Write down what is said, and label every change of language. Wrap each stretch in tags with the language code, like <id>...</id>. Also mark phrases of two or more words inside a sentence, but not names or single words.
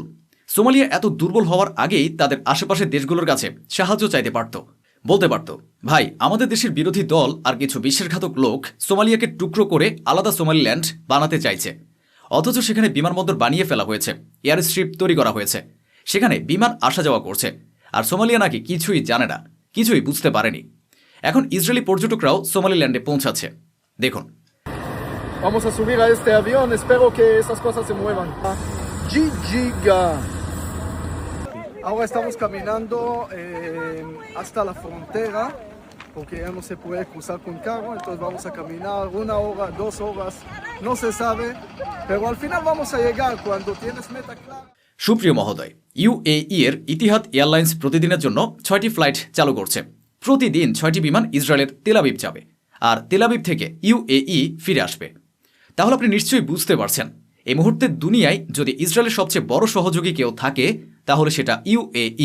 <bn>সোমালিয়া এত দুর্বল হওয়ার আগেই তাদের আশেপাশের দেশগুলোর কাছে সাহায্য চাইতে পারত, বলতে পারত, ভাই আমাদের দেশের বিরোধী দল আর কিছু বিশ্বাসঘাতক লোক সোমালিয়াকে টুকরো করে আলাদা সোমালিল্যান্ড বানাতে চাইছে, অথচ সেখানে বিমানবন্দর বানিয়ে ফেলা হয়েছে,</bn> <en>air strip</en> <bn>তৈরি করা হয়েছে, সেখানে বিমান আসা যাওয়া করছে, আর সোমালিয়া নাকি কিছুই জানে না, কিছুই বুঝতে পারেনি। এখন ইসরায়েলি পর্যটকরাও সোমালিল্যান্ডে পৌঁছাচ্ছে। দেখুন,</bn> <es>Vamos a subir a este avión, espero que esas cosas se muevan. Giga. Ahora estamos caminando hasta la frontera, porque ya no se puede cruzar con carro, entonces vamos a caminar 1 hora, 2 horas, no se sabe, pero al final vamos a llegar cuando tienes meta clara.</es> <bn>সুপ্রিয় মহোদয়, ইউএই এর ইতিহাদ এয়ারলাইন্স প্রতিদিনের জন্য 6টি ফ্লাইট চালু করছে। প্রতিদিন 6টি বিমান ইসরায়েলের তেল আবিব যাবে, আর তেল আবিব থেকে ইউএই ফিরে আসবে। তাহলে আপনি নিশ্চয়ই বুঝতে পারছেন এই মুহূর্তে দুনিয়ায় যদি ইসরায়েলের সবচেয়ে বড় সহযোগী কেউ থাকে তাহলে সেটা ইউএই।</bn>